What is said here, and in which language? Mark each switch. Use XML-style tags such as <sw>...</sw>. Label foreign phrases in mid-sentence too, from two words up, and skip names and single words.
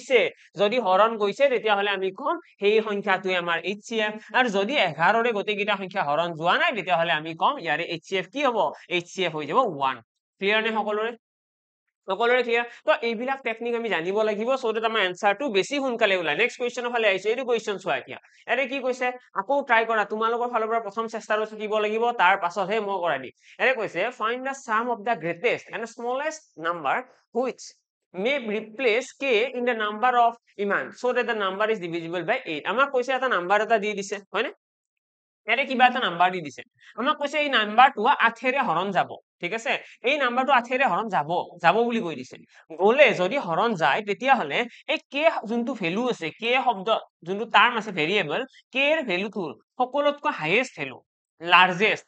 <as>গৈছে তেতিয়াহলে আমি কম সেই সংখ্যাটোৱে আমাৰ এইচসিএফ আৰু যদি 11 ৰে গোটেইকেইটা সংখ্যা হৰণ যোৱা নাই তেতিয়াহলে আমি কম ইয়াৰে এইচসিএফ কি হ'ব এইচসিএফ হৈ যাব 1 ক্লিয়াৰ নে সকলোৰে ক্লিয়াৰ তো এইবিলাক টেকনিক আমি জানিব লাগিব</as> <en>so that</en> <as>আমাৰ এনসাৰটো বেছি সোনকালে ওলাই</as> <en>next questionৰ</en> <as>ফালে আহিছে এইটো কোৱেশ্চন চোৱা এতিয়া এৰে কি কৈছে আকৌ ট্ৰাই কৰা তোমালোকৰ ফালৰ পৰা প্ৰথম চেষ্টাটো শিকিব লাগিব তাৰ পাছতহে মই কৰাই দিম এৰে কৈছে</as> <en>find the sum of the greatest and smallest number which may replace k in the number of</en> <as>ইমান</as> <en>so that the number is divisible by 8</en> <as>আমাক কৈছে এটা নাম্বাৰ এটা দি দিছে হয়নে এৰে কিবা এটা নাম্বাৰ দি দিছে আমাক কৈছে এই নাম্বাৰটো 8 ৰে হৰণ যাব ঠিক আছে এই নাম্বাৰটো 8 ৰে হৰণ যাব বুলি কৈ দিছে গলে যদি হৰণ যায় তেতিয়াহলে এই k যোনটো ভ্যালু আছে k শব্দ যোনটো টাৰ্ম আছে ভেৰিয়েবল k এৰ ভ্যালুটো সকলোতকৈ</as> <en>highest value largest</en>